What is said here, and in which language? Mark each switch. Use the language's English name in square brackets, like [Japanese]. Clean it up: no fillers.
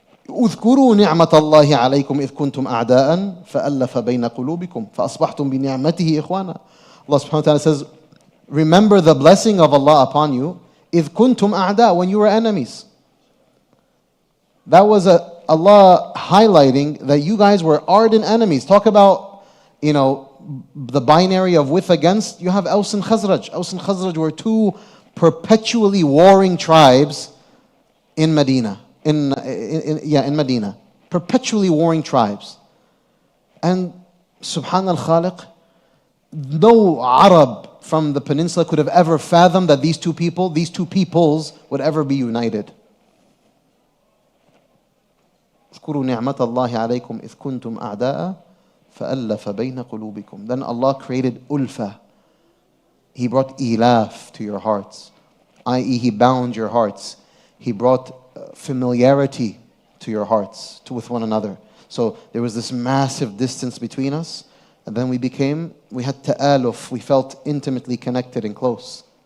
[Arabic] اذكروا نعمة الله عليكم إذ كنتم أعداء فألف بين قلوبكم فأصبحتم بنعمته إخوانا. [English] Allah subhanahu wa ta'ala says, remember the blessing of Allah upon you [Arabic] إذ كنتم أعداء, [English] when you were enemies. That was Allah highlighting that you guys were ardent enemies. Talk about, the binary of with against. You have Aus and Khazraj. Aus and Khazraj were two perpetually warring tribes in Medina. In Medina. Perpetually warring tribes. And Subhan al-Khaliq, no Arab from the peninsula could have ever fathomed that these two peoples would ever be united. [Arabic] اذكروا نعمة الله عليكم إذ كنتم أعداء فألف بين قلوبكم. [English] Then Allah created ulfa. He brought ilaf to your hearts, i.e. He bound your hearts. He brought familiarity to your hearts, with one another. So there was this massive distance between us, and then we had ta'aluf, we felt intimately connected and close.